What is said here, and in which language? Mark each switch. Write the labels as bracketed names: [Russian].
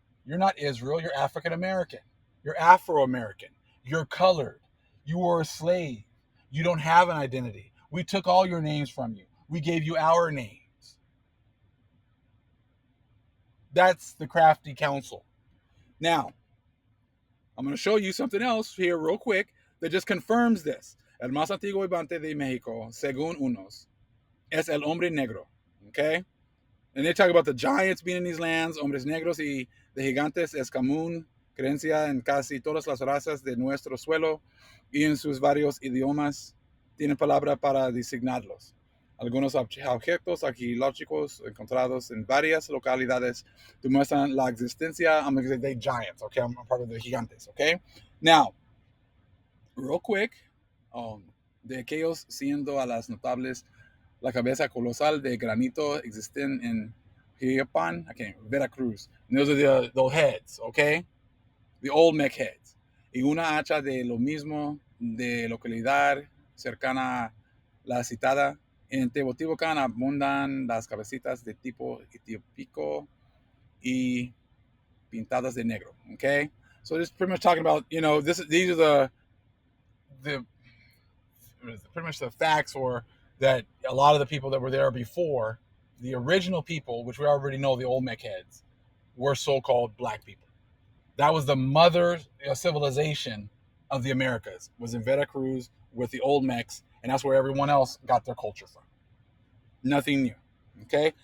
[English] You're not Israel, you're African American. You're Afro American. You're colored. You were a slave. You don't have an identity. We took all your names from you. We gave you our names. That's the crafty counsel. Now, I'm going to show you something else here real quick that just confirms this. [Spanish] El más antiguo habitante de México, según unos, es el hombre negro. Okay? [English] And they talk about the giants being in these lands, [Spanish] hombres negros y de gigantes es común creencia en casi todas las razas de nuestro suelo y en sus varios idiomas tienen palabra para designarlos. Algunos objetos arqueológicos encontrados en varias localidades demuestran la existencia. [English] I'm going to say giants, okay? I'm part of the gigantes, okay? Now, real quick, [Spanish] de aquellos siendo a las notables la cabeza colosal de granito existen en Huiyapan, Veracruz. [English] And those are the heads, okay? The old mech heads. [Spanish] Y una hacha de lo mismo de localidad cercana a la citada. En Teotihuacán abundan las cabecitas de tipo etiópico y pintadas de negro, okay? [English] So this is pretty much talking about, these are the pretty much the facts, or that a lot of the people that were there before, the original people, which we already know, the Olmec heads, were so-called black people. That was the mother civilization of the Americas, was in Veracruz with the Olmecs, and that's where everyone else got their culture from. Nothing new. Okay?